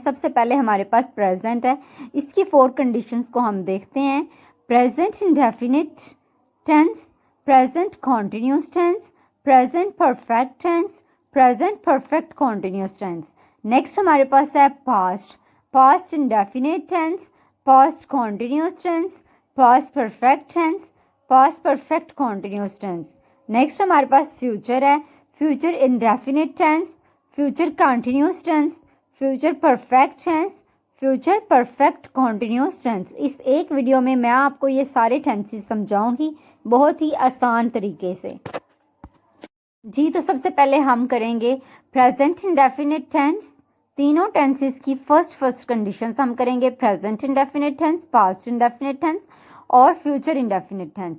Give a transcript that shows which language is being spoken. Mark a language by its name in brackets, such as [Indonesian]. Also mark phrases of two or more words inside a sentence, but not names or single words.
[Hindi] सबसे पहले हमारे पास प्रेजेंट है, इसकी 4 कंडीशंस को हम देखते हैं। [English] Present indefinite tense, present continuous tense, present perfect tense, present perfect continuous tense. [Hindi] नेक्स्ट हमारे पास है पास्ट, [English] past indefinite tense, past continuous tense, past perfect tense, past perfect continuous tense. [Hindi] नेक्स्ट हमारे पास फ्यूचर है, [English] future indefinite tense, future continuous tense, future perfect tense, future perfect continuous tense. [Hindi] इस एक वीडियो में मैं आपको ये सारे टेंसेस समझाऊंगी बहुत ही आसान तरीके से। जी, तो सबसे पहले हम करेंगे [English] present indefinite tense. [Hindi] तीनों टेंसेस की [English] first conditions [Hindi] हम करेंगे, [English] present indefinite tense, past indefinite tense और future indefinite tense.